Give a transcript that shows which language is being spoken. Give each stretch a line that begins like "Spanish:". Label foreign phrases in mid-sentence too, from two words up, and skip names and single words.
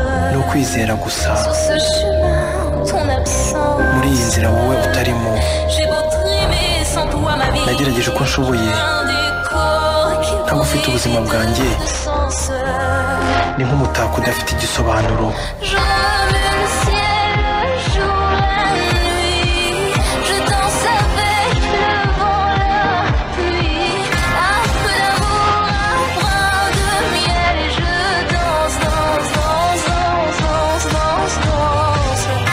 Kinyarwanda: Ni ukwizera gusa. Muri iyi nzira wowe utarimo. Nagerageje uko nshoboye. Ntagufite ubuzima bwanjye. Ni nk'umutako udafite igisobanuro.
French: Je me le ciel, le jour, la nuit. Je danse avec le vent, la pluie. Un peu d'amour, un brin de miel. Et je danse, danse, danse, danse, danse, danse, danse.